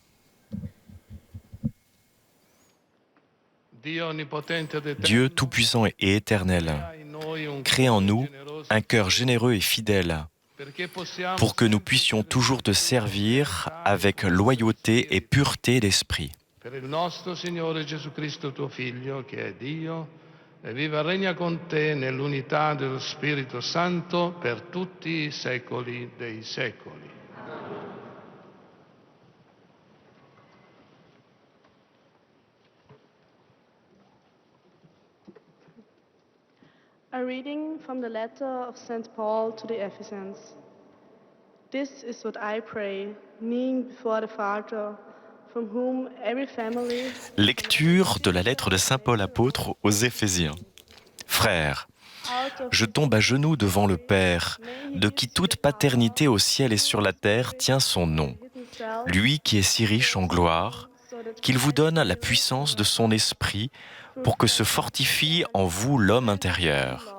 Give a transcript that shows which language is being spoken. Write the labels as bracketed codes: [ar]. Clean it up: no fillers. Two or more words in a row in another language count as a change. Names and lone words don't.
[fr] Dieu Tout-Puissant et Éternel, crée en nous un cœur généreux et fidèle pour que nous puissions toujours te servir avec loyauté et pureté d'esprit. [it] Per il nostro Signore Gesù Cristo, tuo Figlio, che è Dio, e viva e regna con te nell'unità dello Spirito Santo per tutti i secoli dei secoli. [en] A reading from the letter of St. Paul to the Ephesians. This is what I pray, kneeling before the Father, from whom every family... [fr] Lecture de la lettre de Saint Paul apôtre aux Éphésiens. Frères, je tombe à genoux devant le Père, de qui toute paternité au ciel et sur la terre tient son nom. Lui qui est si riche en gloire, qu'il vous donne la puissance de son esprit pour que se fortifie en vous l'homme intérieur.